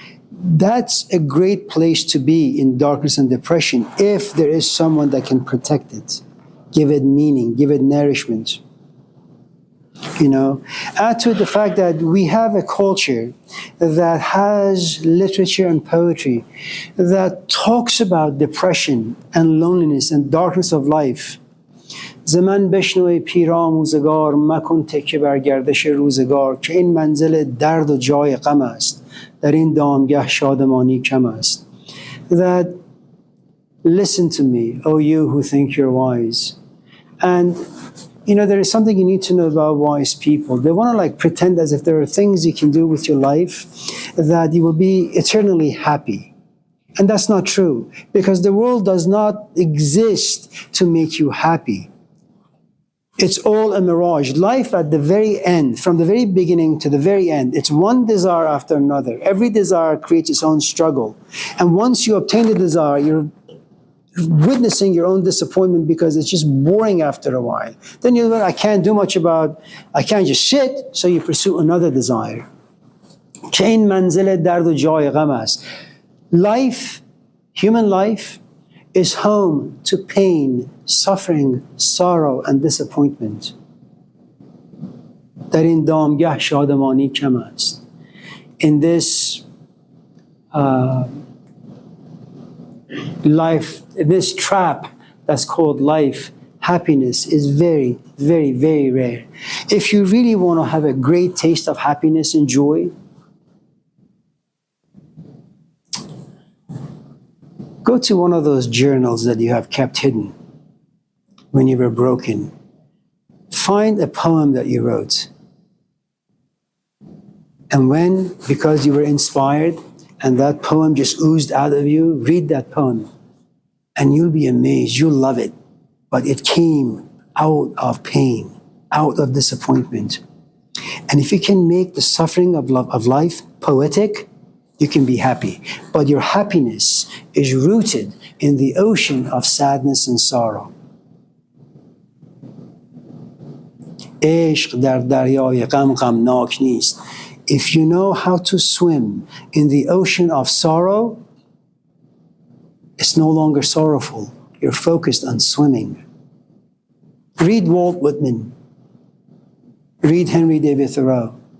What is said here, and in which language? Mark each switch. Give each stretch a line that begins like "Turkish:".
English: That's a great place to be in darkness and depression if there is someone that can protect it, give it meaning, give it nourishment. You know, add to it the fact that we have a culture that has literature and poetry that talks about depression and loneliness and darkness of life.
Persian: زمن بشنوی پیراموزگار مکن تکیه بر گردش روزگار که این منزل درد و جای غم است در این دامگه شادمانی کم است.
English: That listen to me, O you who think you're wise. And you know, there is something you need to know about wise people. They want to pretend as if there are things you can do with your life that you will be eternally happy. And that's not true, because the world does not exist to make you happy. It's all a mirage. Life at the very end, from the very beginning to the very end, it's one desire after another. Every desire creates its own struggle. And once you obtain the desire, you're witnessing your own disappointment because it's just boring after a while. Then you learn, I can't do much about, I can't just sit, so you pursue another desire.
Persian: Chain manzil dard و جای غم است.
English: Life, human life, is home to pain, suffering, sorrow, and disappointment.
Persian: در این دامگه شادمانی کم است.
English: In this life, this trap that's called life, happiness, is very, very, very rare. If you really want to have a great taste of happiness and joy, go to one of those journals that you have kept hidden when you were broken. Find a poem that you wrote. And when, because you were inspired, and that poem just oozed out of you, read that poem. And you'll be amazed, you'll love it. But it came out of pain, out of disappointment. And if you can make the suffering of life poetic, you can be happy. But your happiness is rooted in the ocean of sadness and sorrow.
Persian: عشق در دریای غم غمناک نیست.
English: If you know how to swim in the ocean of sorrow, it's no longer sorrowful. You're focused on swimming. Read Walt Whitman. Read Henry David Thoreau.